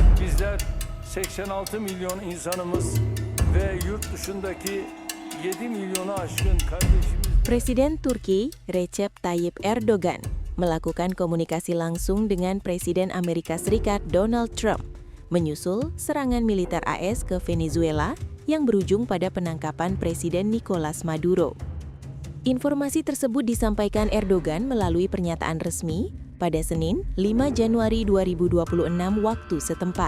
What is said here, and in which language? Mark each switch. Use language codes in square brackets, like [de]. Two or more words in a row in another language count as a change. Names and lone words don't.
[tr] Bizler 86 milyon insanımız ve yurt dışındaki 7 milyonu aşkın kardeşimiz. [id] Presiden Turki Recep Tayyip Erdogan melakukan komunikasi langsung dengan Presiden Amerika Serikat Donald Trump menyusul serangan militer AS ke Venezuela yang berujung pada penangkapan Presiden Nicolas Maduro. Informasi tersebut disampaikan Erdogan melalui pernyataan resmi pada Senin 5 Januari 2026 waktu setempat.